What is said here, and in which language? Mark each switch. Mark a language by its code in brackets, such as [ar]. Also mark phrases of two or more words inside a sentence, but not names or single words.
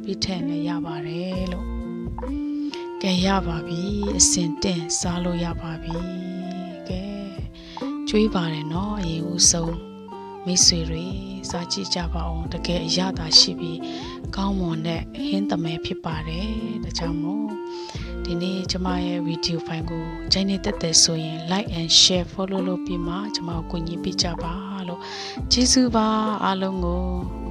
[my] ပြီးထည့်ရင်လည်းရပါတယ်လို့ကဲရပါပြီအစင်တင်စားလို့ရပါပြီကဲကျွေးပါတယ်နော်အရင်ဦးဆုံးမိတ်ဆွေတွေစားကြည့်ကြပါအောင်တကယ်အရသာရှိပြီးကောင်းမွန်တဲ့ဟင်းသမဲဖြစ်ပါတယ်ဒါကြောင့်မို့ဒီနေ့ကျမရဲ့ဗီဒီယိုဖိုင်ကိုကြိုက်နေတဲ့ဆိုရင် [en] like and share follow [my] လုပ်ပြီးမှကျမကိုကူညီပေးကြပါလို့ကျေးဇူးပါအားလုံးကို